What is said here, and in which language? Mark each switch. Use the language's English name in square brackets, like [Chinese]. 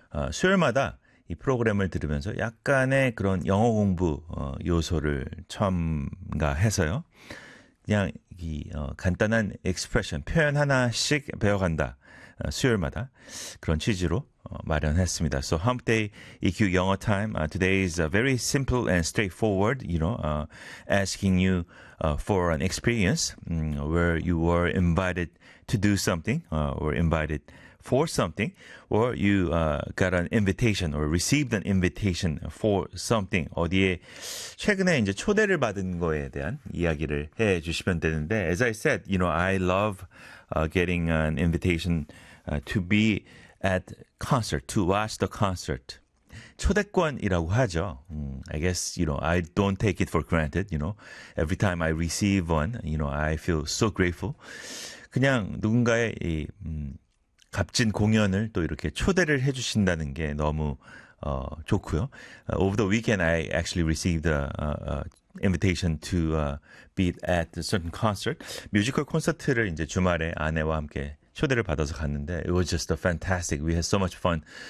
[Korean] 수요일마다 이 프로그램을 들으면서 약간의 그런 영어 공부 요소를 첨가해서요. 그냥 이 간단한 expression, 표현 하나씩 배워간다. 수요일마다 그런 취지로 마련했습니다. [English] So hump day EQ 영어 time. Today is very simple and straightforward, you know, asking you for an experience where you were invited to do something or invited for something, or you got an invitation or received an invitation for something. [Korean] 어디에 최근에 이제 초대를 받은 거에 대한 이야기를 해 주시면 되는데, [English] as I said, you know, I love getting an invitation to be at concert, to watch the concert. [Korean] 초대권이라고 하죠. [English] I guess, you know, I don't take it for granted, you know. Every time I receive one, you know, I feel so grateful. [Korean] 그냥 누군가의 이 값진 공연을 또 이렇게 초대를 해주신다는 게 너무 좋고요. [English] Over the weekend, I actually received an invitation to be at a certain concert. [Korean] 뮤지컬 콘서트를 이제 주말에 아내와 함께 초대를 받아서 갔는데 [English] it was just fantastic. We had so much fun.